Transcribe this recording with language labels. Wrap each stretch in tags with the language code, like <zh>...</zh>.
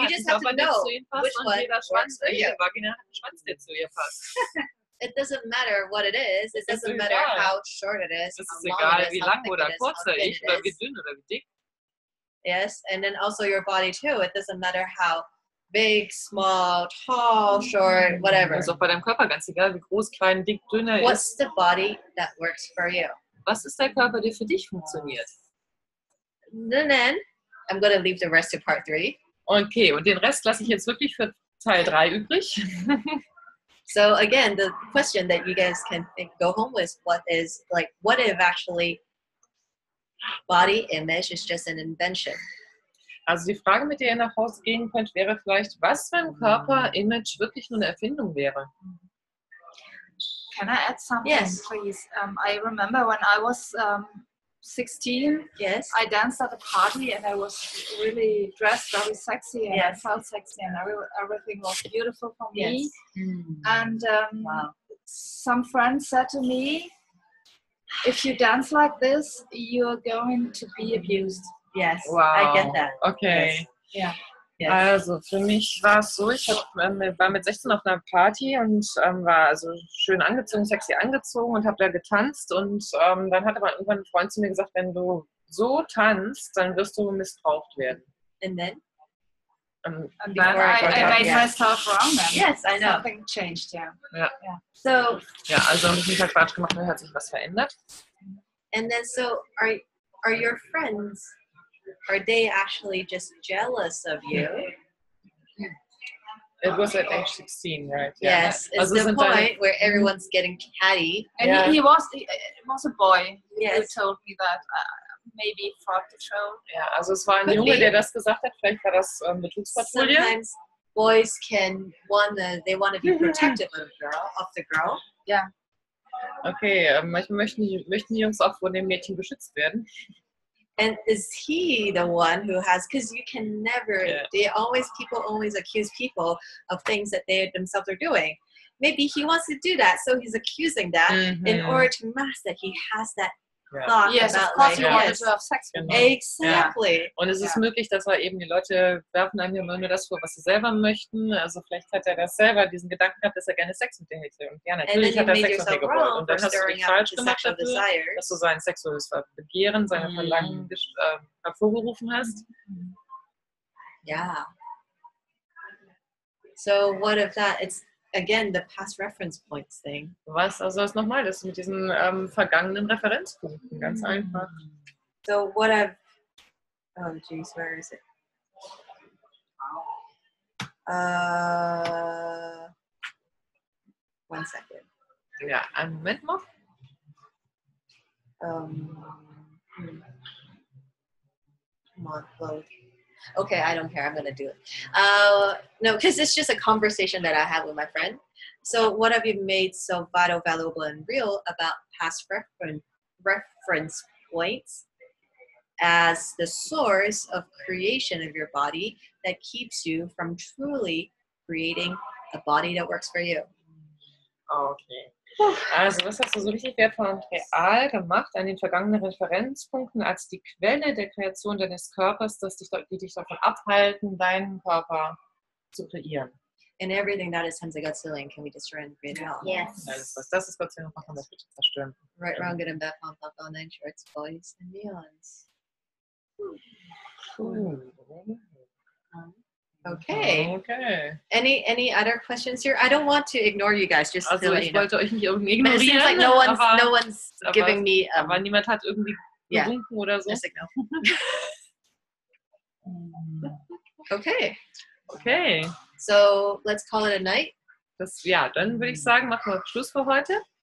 <en>you just have to know which one works for you.</en> <de>Vagina hat einen Schwanz, der zu ihr passt.</de> <en>It doesn't matter what it is. It doesn't matter how short it is.</en> <de>Es ist egal, wie lang oder kurz er ist, oder wie dünn oder wie dick.</de> <en>Yes, and then also your body too. It doesn't matter how big, small, tall, short, whatever.</en> <de>Also auch bei deinem Körper ganz egal, wie groß, klein, dick, dünn er ist.</de> <en>What's the body that works for you?</en> <de>Was ist der Körper, der für dich funktioniert?</de> <en>And then I'm going to leave the rest to part 3.</en> <de>Okay, und den Rest lasse ich jetzt wirklich für Teil 3 übrig.</de> <en>So again, the question that you guys can go home with, what if actually body image is just an invention?</en> <de>Also die Frage, mit der ihr nach Hause gehen könnt, wäre vielleicht, was, wenn Körperimage wirklich nur eine Erfindung wäre?</de> <en>Can I add something, please? I remember when I was 16, I danced at a party and I was really dressed very sexy and I felt sexy and everything was beautiful for me. And some friends said to me, if you dance like this, you're going to be abused. Yes, wow. I get that. Okay. Yes. Yes.</en> <de>Also für mich war es so, ich war mit 16 auf einer Party und war also schön angezogen, sexy angezogen und habe da getanzt und dann hat aber irgendwann ein Freund zu mir gesagt, wenn du so tanzt, dann wirst du missbraucht werden.</de> <en>And then? And then I made myself wrong then. Yes, I know. Something changed,</en> <de>Ja.</de> <en>So,</en> <de>ja, also habe ich mich halt Quatsch gemacht, da hat sich was verändert.</de> <en>And then so are your friends, are they actually just jealous of you? It was at age 16, right? Yes, it's the point where everyone's getting catty. And he was a boy who told me that. Maybe fraud patrol.</en> <de>Ja, also es war ein Junge, der das gesagt hat. Vielleicht war das Betrugspatrouille.</de> <en>Sometimes boys they want to be protective of the girl. Yeah.</en> <de>Okay, manchmal möchten die Jungs auch von dem Mädchen beschützt werden.</de> <en>And is he the one who has? Because you can never. People always accuse people of things that they themselves are doing. Maybe he wants to do that, so he's accusing that in order to mask that he has that. Yes, of course you wanted to have sex with me. Exactly.</en> <de>Ja. Und es ist möglich, dass eben die Leute werfen einem immer nur das vor, was sie selber möchten. Also vielleicht hat er das selber, diesen Gedanken gehabt, dass er gerne Sex mit dir hätte. Und ja, natürlich hat er Sex mit dir gewollt. Und dann hast du dich falsch gemacht dafür, dass du sein sexuelles Begehren, seine Verlangen hervorgerufen hast.</de> <en>Yeah. So what if that? It's again the past reference points thing.</en> <de>Was? Also das nochmal, das mit diesen vergangenen Referenzpunkten, ganz einfach.</de> <en>So what I've, oh geez, where is it? One second.</en> <de>Ja, einen Moment noch.</de> <en>Come on, load. Okay, I don't care. I'm gonna do it. No, because it's just a conversation that I have with my friend. So what have you made so vital, valuable, and real about past reference points as the source of creation of your body that keeps you from truly creating a body that works for you? Okay.</en> <de>Also, was hast du so richtig wertvoll und real gemacht an den vergangenen Referenzpunkten als die Quelle der Kreation deines Körpers, die dich davon abhalten, deinen Körper zu kreieren?</de> <en>And everything that is Hemsagotziling can we destroy and create now? Yes.</en> <de>Das ist Gott sei Dank machen, das bitte zerstören.</de> <en>Right, wrong, good and bad, pom, pom, pom, nine shorts, boys, and beyonds. Okay. Any other questions here? I don't want to ignore you guys. Just</en> <de>also ich wollte euch nicht irgendwie ignorieren.</de> <en>But it seems like no one's giving me.</en> <de>Aber niemand hat irgendwie gewunken oder so.</de> <en>Just no. Okay. Okay. So let's call it a night.</en> <de>Ja, dann würde ich sagen, machen wir Schluss für heute.</de>